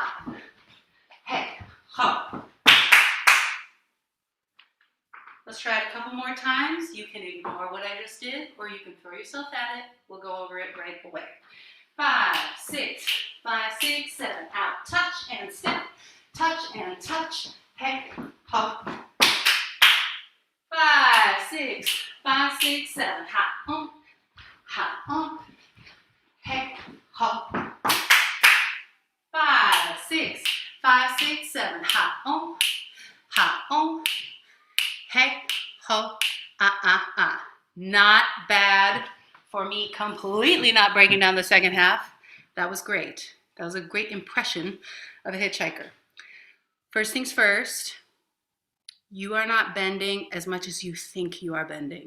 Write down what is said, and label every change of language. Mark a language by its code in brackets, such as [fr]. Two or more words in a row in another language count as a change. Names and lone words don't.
[en] Hey, ho. Let's try it a couple more times. You can ignore what I just did, or you can throw yourself at it. We'll go over it right away. 5, 6, 5, 6, 7. Out, touch and step, touch and touch. Hey, ho. 5, 6, 5, 6, 7. Ha, ha, hey, ho. 5, 6, 5, 6, 7. Ha, hey, ho, Not bad for me, completely not breaking down the second half. That was great. That was a great impression of a hitchhiker. First things first, you are not bending as much as you think you are bending.